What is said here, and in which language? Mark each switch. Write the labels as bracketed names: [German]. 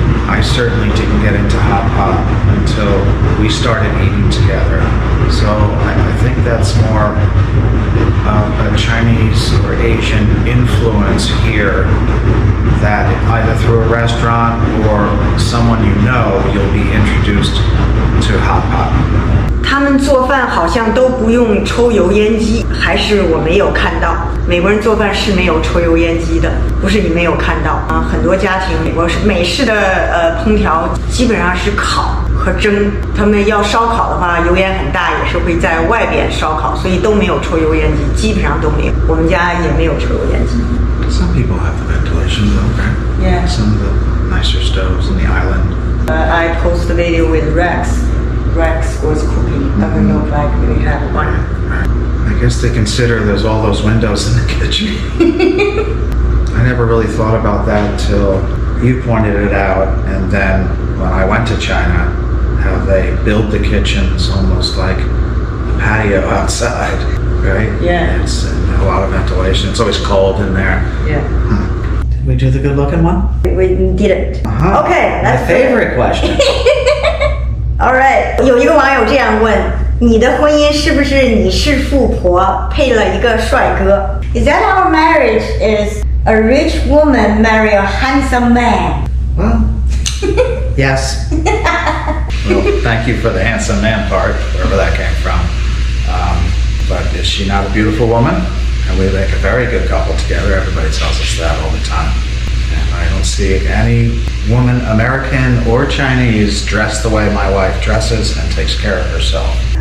[English] I certainly didn't get into hot pot until we started eating together. So I think that's more a Chinese or Asian influence here, that either through a restaurant or someone you know, you'll be introduced to hot pot. [Chinese] 他们做饭好像都不用抽油烟机，还是我没有看到。美国人做饭是没有抽油烟机的，不是你没有看到啊。很多家庭，美式的烹调基本上是烤和蒸。他们要烧烤的话，油烟很大，也是会在外边烧烤，所以都没有抽油烟机，基本上都没有。我们家也没有抽油烟机。 [English] Some people have the ventilation though, right? Yeah. Some of the nicer stoves in the island. I post the video with Rex. Rex was cooking. I don't know if I really have one. I guess they consider there's all those windows in the kitchen. I never really thought about that till you pointed it out, and then when I went to China, how they build the kitchens almost like a patio outside, right? Yeah. It's a lot of ventilation. It's always cold in there. Yeah. Did we do the good looking one? We didn't. Uh-huh. Okay, My that's favorite question. All right. [Chinese] 有一个网友这样问：你的婚姻是不是你是富婆配了一个帅哥 ？ [English] Is that our marriage is a rich woman marry a handsome man? Well, yes. Well, thank you for the handsome man part, wherever that came from. But is she not a beautiful woman? And we make a very good couple together. Everybody tells us that all the time. And I don't see any woman, American or Chinese, dressed the way my wife dresses and takes care of herself.